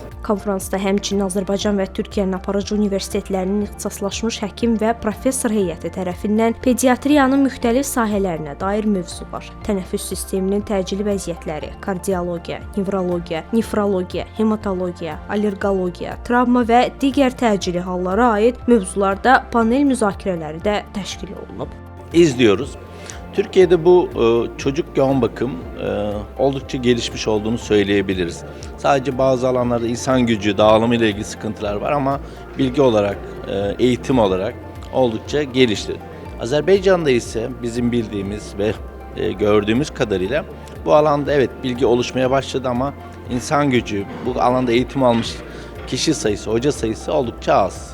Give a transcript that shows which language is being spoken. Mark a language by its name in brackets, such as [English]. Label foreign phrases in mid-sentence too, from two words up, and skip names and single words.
[Azerbaijani] Konfransda həmçinin Azərbaycan və Türkiyənin aparıcı universitetlərinin ixtisaslaşmış həkim və professor heyəti tərəfindən pediatriyanın müxtəlif sahələrinə dair mövzular, tənəffüs sisteminin təcili vəziyyətləri, kardiologiya, nevrologiya, nefrologiya, hematologiya, allergologiya, travma və digər təcili hallara aid mövzularda panel müzakirələri də təşkil olunub. [Turkish] İzliyoruz. Türkiye'de bu çocuk yoğun bakım oldukça gelişmiş olduğunu söyleyebiliriz. Sadece bazı alanlarda insan gücü, dağılımı ile ilgili sıkıntılar var ama bilgi olarak, eğitim olarak oldukça gelişti. Azerbaycan'da ise bizim bildiğimiz ve gördüğümüz kadarıyla bu alanda evet bilgi oluşmaya başladı ama insan gücü, bu alanda eğitim almış kişi sayısı, hoca sayısı oldukça az.